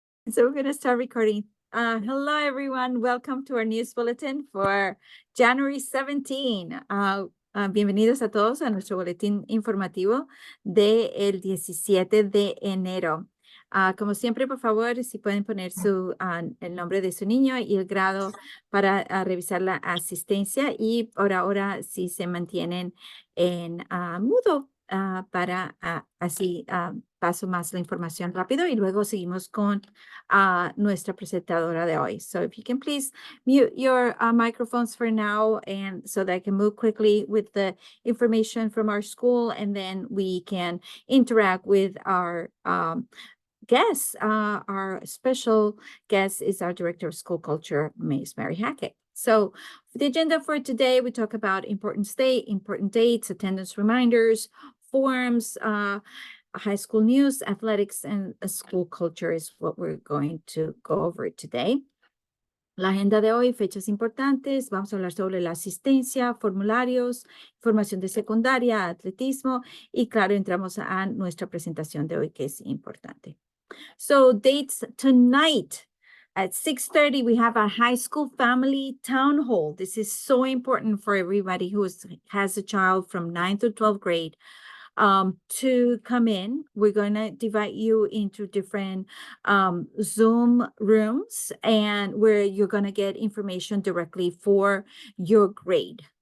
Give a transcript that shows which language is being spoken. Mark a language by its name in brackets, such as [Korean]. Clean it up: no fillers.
[English] So we're going to start recording. Hello, everyone. Welcome to our news bulletin for January 17. [Spanish] Bienvenidos a todos a nuestro boletín informativo del 17 de enero. Como siempre, por favor, si pueden poner el nombre de su niño y el grado para revisar la asistencia, y por ahora si se mantienen en mudo para así paso más la información rápido y luego seguimos con nuestra presentadora de hoy. [English] So if you can please mute your microphones for now, and so that I can move quickly with the information from our school, and then we can interact with our guests. Our special guest is our Director of School Culture, Ms. Mary Hackett. So the agenda for today, we talk about important dates, attendance reminders, forms, high school news, athletics, and school culture is what we're going to go over today. [Spanish] La agenda de hoy, fechas importantes, vamos a hablar sobre la asistencia, formularios, información de secundaria, atletismo, y claro, entramos a nuestra presentación de hoy, que es importante. [English] So dates tonight at 6:30, we have a high school family town hall. This is so important for everybody who has a child from 9th to 12th grade. To come in. We're going to divide you into different Zoom rooms, and where you're going to get information directly for your grade.